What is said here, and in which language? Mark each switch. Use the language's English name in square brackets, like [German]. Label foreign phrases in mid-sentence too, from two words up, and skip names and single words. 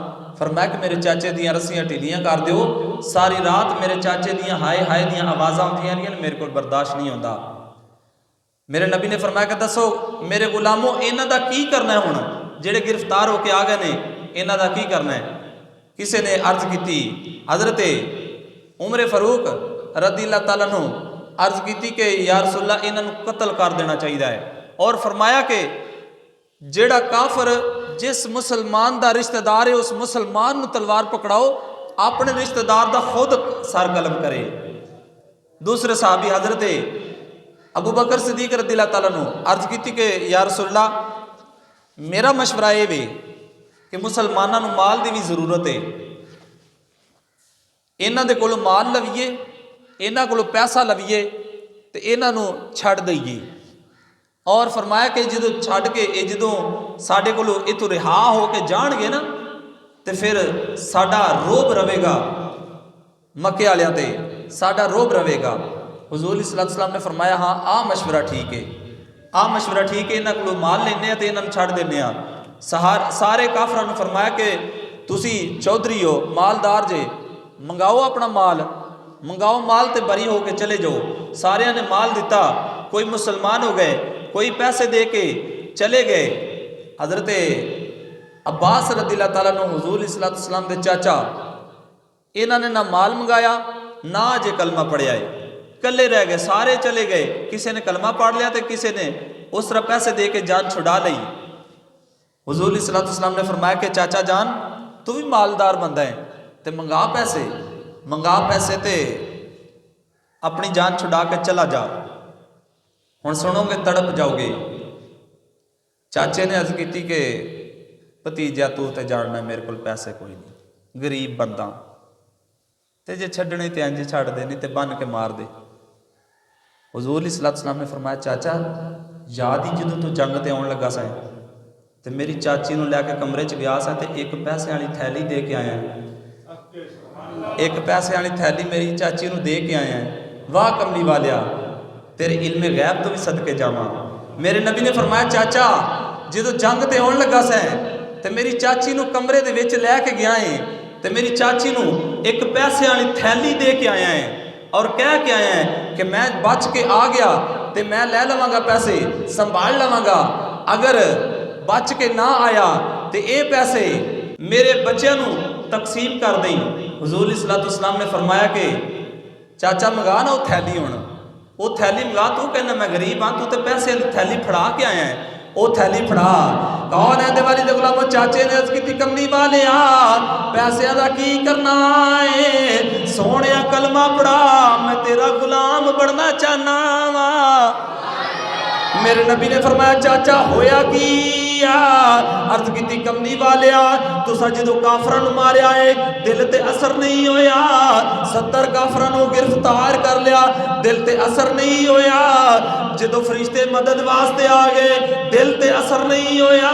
[Punjabi] فرمایا کہ میرے چاچے دیاں رسیاں ڈھلیاں کر دیو۔ ساری رات میرے چاچے دیاں ہائے ہائے دیاں آوازاں آؤندیاں رہیاں، میرے کو برداشت نہیں ہوندا. میرے نبی نے فرمایا کہ دسو میرے غلاموں انہاں دا کی کرنا ہے، ہن جیہڑے گرفتار ہوکے آ گئے نے انہاں دا کی کرنا ہے. کسی نے عرض کی، حضرت عمر فاروق [Arabic] رضي الله تعالى عنه [Punjabi] عرض کی کہ [Arabic] يا رسول الله [Punjabi] انہاں نوں قتل کر دینا چاہیے ہے. اور فرمایا کہ جیہڑا کافر جس مسلمان دا رشتےدار ہے اس مسلمان نوں تلوار پھڑاؤ، اپنے رشتےدار دا خود سر قلم کرے. دوسرے صحابی حضرت ابو بکر صدیق [Arabic] رضي الله تعالى عنه [Punjabi] عرض کی کہ [Arabic] يا رسول الله [Punjabi] میرا مشورہ یہ وے کہ مسلماناں نوں مال کی بھی ضرورت ہے, انہاں دے کولوں مال لویے، انہاں کولوں پیسہ لویے تے انہاں نوں چھڈ دیئے. اور فرمایا کہ جدوں چھڈ کے یہ جدوں ساڈے کولوں ایتھوں رہا ہو کے جانگے نا تو فیر ساڈا رعب رویگا، مکے والیاں تے ساڈا رعب رویگا. حضور [Arabic] صلى الله عليه وسلم [Punjabi] نے فرمایا ہاں آ مشورہ ٹھیک ہے، آ مشورہ ٹھیک ہے، انہاں کولوں مال لینے تے انہاں نوں چھڈ دینے آ. سارے کافراں نوں فرمایا کہ تسی چوہدری ہو، مالدار جے، منگاؤ اپنا مال، منگاؤ مال تے بری ہو کے چلے جاؤ. ساریاں نے مال دتا، کوئی مسلمان ہو گئے، کوئی پیسے دے کے چلے گئے. حضرت عباس [Arabic] رضي الله تعالى عنه [Punjabi] حضور صلی اللہ دے چاچا، انہوں نے نا مال منگایا نا اجے کلمہ پڑھیا ہے، کلے رہ گئے، سارے چلے گئے. کسی نے کلمہ پڑھ لیا تو کسی نے اس طرح پیسے دے کے جان چھڑا لی. حضور [Arabic] صلى الله عليه وسلم [Punjabi] نے فرمایا کہ چاچا جان تو بھی مالدار بندہ ہے تو منگا پیسے تے اپنی جان چھڑا کے چلا جا. ہن سنو گے تڑپ جاؤ گے۔ چاچے نے عرض کی کہ بھتیجا تو تو جاننا میرے کو پیسے کوئی نہیں، غریب بندہ، تو جے چھڈنے تو انج چھڈ دے، نہیں تو بنھ کے مار دے. حضور [Arabic] صلى الله عليه وسلم [Punjabi] ने فرمایا چاچا یاد ہی جو تو جنگ تے آؤن لگا سیں تو میری چاچی نوں لےکے کمرے چ گیا سا تو اک پیسے والی تھیلی دے کے آیا، اک پیسے والی تھیلی میری چاچی نوں دے کے آیا. واہ کملی والیا، تیرے علمِ غیب تو بھی صدقے جاواں. میرے نبی نے فرمایا چاچا جو جنگ تے آؤن لگا سیں تو میری چاچی نوں کمرے دے وچ لےکے گیا ہے تو میری چاچی نوں اک پیسے والی تھیلی دے کے آیا ہے اور کہہ کے آیا ہے کہ میں بچ کے آ گیا تو میں لے لواں گا، پیسے سنبھال لواں گا، اگر بچ کے نا آیا تو یہ پیسے میرے بچیاں نوں تقسیم کر دیں. حضور [Arabic] صلى الله عليه وسلم [Punjabi] نے فرمایا کہ چاچا منگا نا وہ تھیلی، ہن وہ تھیلی منگا، تو کہنا میں غریب ہاں، تو تو پیسے والی تھیلی پھڑا کے آیا ہے، وہ تھیلی پھڑا. کون ہے دیوالی دے غلام؟ چاچے نے عرض کی کملی والے پیسیاں کا کی کرنا ہے، سوہنے کلمہ پڑھا، میں تیرا غلام بننا چاہنا واں. میرے نبی نے فرمایا چاچا ہویا کی? عرض کی کملی والے تساں جو کافراں ماریا ہے دل تے اثر نہیں ہویا، 70 کافراں گرفتار کر لیا دل تے اثر نہیں ہویا، جو فرشتے مدد واسطے آ گئے دل تے اثر نہیں ہویا.